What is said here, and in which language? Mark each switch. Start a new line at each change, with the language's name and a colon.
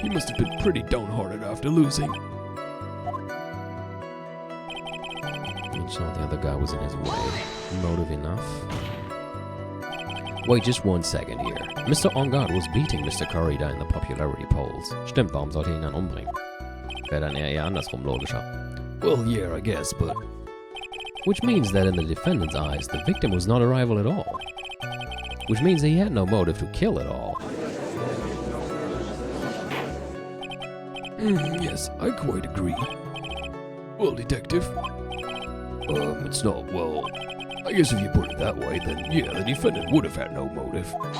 English: He must have been pretty downhearted after losing. Each know the other guy was in his way. Motive enough. Wait just one second here. Mr. Onguard was beating Mr. Corrida in the popularity polls.
German: Stimmt, warum sollte er ihn dann umbringen? Wäre dann eher andersrum logischer.
English: Well, yeah, I guess, but... Which means that in the defendant's eyes, the victim was not a rival at all. which means he had no motive to kill at all. Yes, I quite agree. Well, Detective, it's not, well, I guess if you put it that way, then yeah, the defendant would have had no motive.